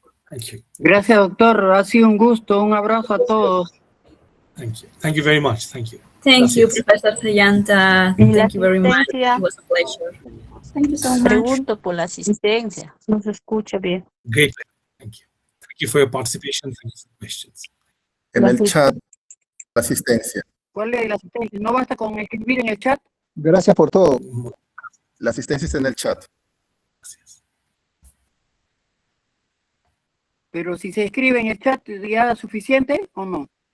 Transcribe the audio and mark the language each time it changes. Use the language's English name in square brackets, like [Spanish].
[English] Thank you. [Spanish] Gracias, doctor. Ha sido un gusto. Un abrazo a todos. [English] Thank you. Thank you very much. Thank you. Thank you, [Spanish] Gracias. [English] Professor Sayanta. Thank you very much. It was a pleasure. Thank you so much. [Spanish] Pregunto por la asistencia. No se escucha bien. [English] Great. Thank you. Thank you for your participation. Thank you for the questions. [Spanish] En el chat, la asistencia. ¿Cuál es la asistencia? ¿No basta con escribir en el chat? Gracias por todo. La asistencia está en el chat. Gracias. Pero si se escribe en el chat, ¿ya es suficiente o no?